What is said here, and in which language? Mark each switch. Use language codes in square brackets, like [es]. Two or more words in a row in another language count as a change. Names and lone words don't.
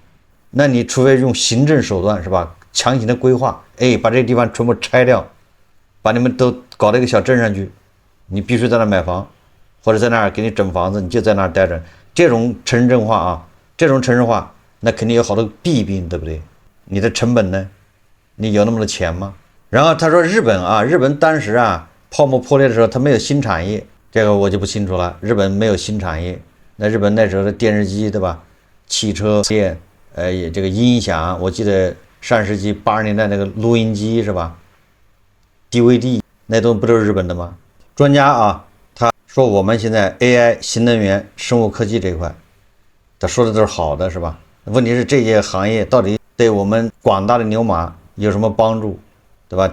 [zh] 那你除非用行政手段，是吧？強行的規劃，哎，把這個地方全部拆掉，把你們都搞到一個小鎮上去， 你必須在那買房，或者在那儿給你整房子，你就在那儿待着。这種城镇化啊，这种城市化，那肯定有好多弊病，对不对？你的成本呢？你有那么多錢嗎？然後他說日本啊，日本當時啊泡沫破裂的時候，它沒有新產業，這個我就不清楚了。日本沒有新產業，那日本那時候的電視機，對吧？汽車業，這個音響，我記得上世紀80年代那個錄音機是吧 ？DVD 那都不都是日本的嗎？專家啊，他說我們現在 AI、新能源、生物科技這一塊，他說的都是好的是吧？問題是這些行業到底對我們廣大的牛馬有什麼幫助，對吧？